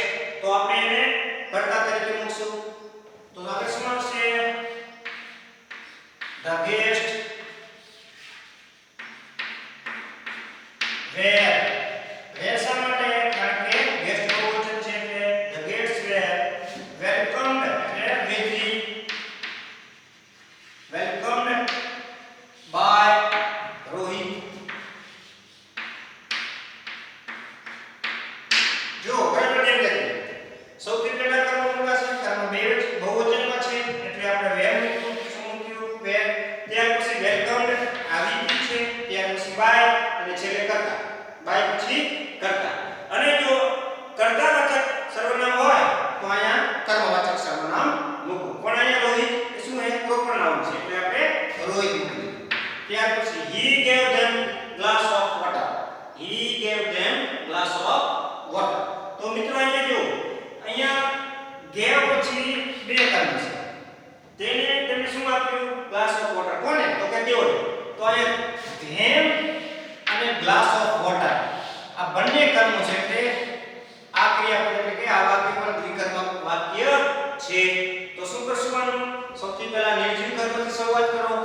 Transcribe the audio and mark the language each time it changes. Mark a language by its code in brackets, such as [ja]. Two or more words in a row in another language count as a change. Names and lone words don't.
[gu] તો આપણે એને કર્તા તરીકે મૂકશું. તો આપણે શું આવશે? [en] the guest were. [gu] શા માટે? કારણ કે ગેસ્ટ બહુવચન છે એટલે [en] the guests were welcomed [gu] એટલે વિધિ [en] welcomed by Rohit. [gu] જો બરાબર કેમ લખ્યું? સૌથી પહેલા કર્મ મૂકાશે. કર્મ બહુવચનમાં છે એટલે આપણે were મૂક્યું. શું મૂક્યું? were. ત્યાર પછી welcomed આ વિધિ છે. ત્યાર પછી by અને છેલ્લે કર્તા. by પછી કર્તા. અને જો કર્તાવાચક સર્વનામ હોય તો અહીંયા કર્મવાચક સર્વનામ મૂકો. પણ અહીંયા રોહિત એ શું છે? [en] proper noun [gu] છે એટલે આપણે રોહિત મૂકી. ત્યાર પછી [en] he gave them glass of water. he gave them glass of water. [gu] તો મિત્રો અહીંયા જો અહીંયા gave પછી બે કર્મ છે. તેને શું આપ્યું? [en] glass of water. [gu] કોને? તો કે તેઓને. તો અહીંયા them અને [en] glass of water [gu] આ બંને કર્મો છે એટલે આ ક્રિયાપદ એટલે કે આ વાક્ય પણ દ્વિકર્મક વાક્ય છે. તો શું કરશું? આનું સૌથી પહેલા નિર્જીવ કર્મથી શરૂઆત